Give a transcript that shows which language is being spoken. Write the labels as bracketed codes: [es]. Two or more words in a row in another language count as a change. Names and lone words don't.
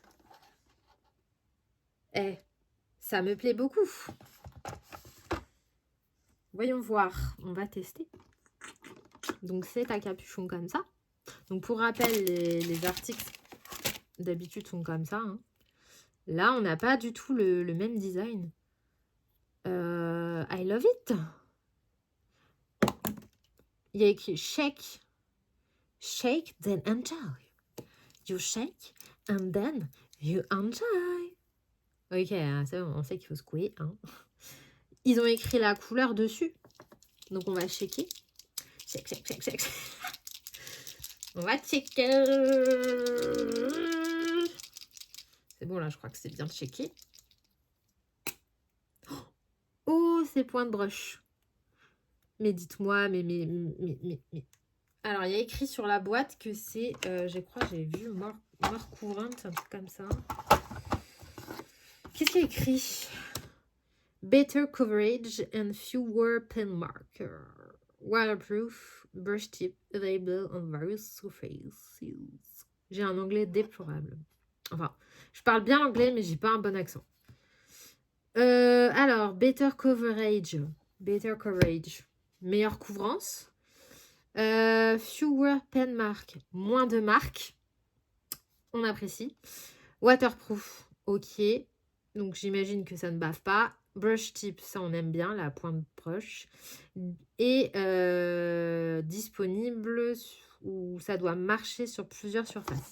[fr] Ça me plaît beaucoup. Voyons voir. On va tester. Donc, c'est à capuchon comme ça. Donc, pour rappel, les articles d'habitude sont comme ça. Hein. Là, on n'a pas du tout le même design. [en] I love it. [fr] Il y a écrit shake. [en] Shake, then enjoy. You shake, and then you enjoy. [fr] Ok, c'est bon, on sait qu'il faut secouer. Hein. Ils ont écrit la couleur dessus. Donc, on va shaker. [en] Shake, shake, shake, shake. [fr] On va checker. C'est bon, là, je crois que c'est bien checké. Oh, ces points de brush. Mais dites-moi, mais. Alors, il y a écrit sur la boîte que c'est, je crois, j'ai vu mort courante, un truc comme ça. Qu'est-ce qu'il y a écrit? [en] Better coverage and fewer pen markers. Waterproof, brush tip, available on various surfaces. [fr] J'ai un anglais déplorable. Enfin, je parle bien anglais, mais j'ai pas un bon accent. Alors, [en] better coverage. [fr] Meilleure couvrance. [en] Fewer pen marks. [fr] Moins de marques. On apprécie. Waterproof. Ok. Donc, j'imagine que ça ne bave pas. [en] Brush tip, [fr] ça on aime bien, la pointe brush. Et disponible où ça doit marcher sur plusieurs surfaces.